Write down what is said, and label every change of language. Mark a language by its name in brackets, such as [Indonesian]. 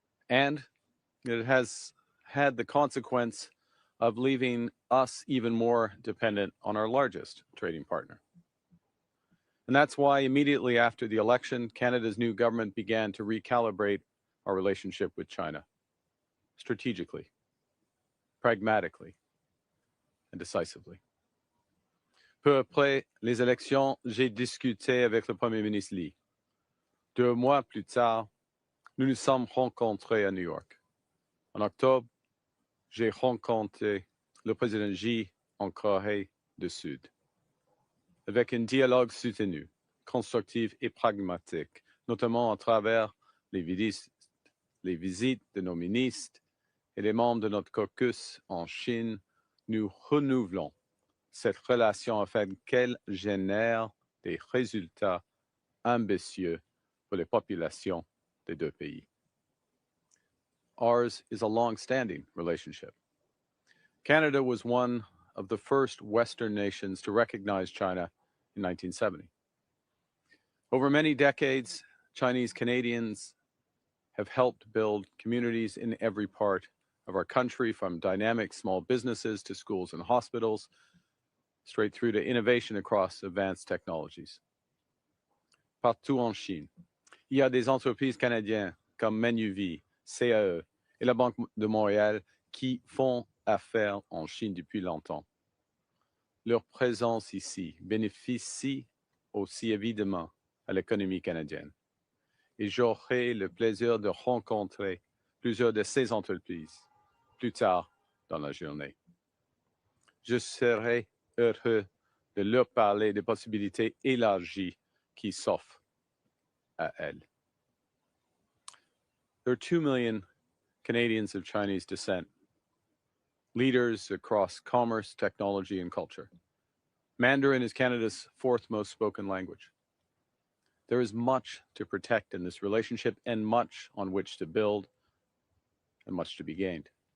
[English] And it has had the consequence of leaving us even more dependent on our largest trading partner. And that's why immediately after the election, Canada's new government began to recalibrate our relationship with China, strategically, pragmatically, and decisively. [French] Peu après les élections, j'ai discuté avec le Premier ministre Li. 2 mois plus tard, nous nous sommes rencontrés à New York. En octobre, j'ai rencontré le président Xi en Corée du Sud. Avec un dialogue soutenu, constructif et pragmatique, notamment à travers les visites de nos ministres et les membres de notre caucus en Chine, nous renouvelons cette relation afin qu'elle génère des résultats ambitieux pour les populations des deux pays. [English] Ours is a long-standing relationship. Canada was one of the first Western nations to recognize China in 1970. Over many decades, Chinese Canadians have helped build communities in every part of our country, from dynamic small businesses to schools and hospitals, straight through to innovation across advanced technologies. [French] Partout en Chine, il y a des entreprises canadiennes comme Manuvie, CAE et la Banque de Montréal qui font affaires en Chine depuis longtemps. Leur présence ici bénéficie aussi évidemment à l'économie canadienne. Et j'aurai le plaisir de rencontrer plusieurs de ces entreprises plus tard dans la journée. Je serai heureux de leur parler des possibilités élargies qui s'offrent à elles. [English] There are 2 million Canadians of Chinese descent, leaders across commerce, technology, and culture. Mandarin is Canada's fourth most spoken language. There is much to protect in this relationship and much on which to build and much to be gained.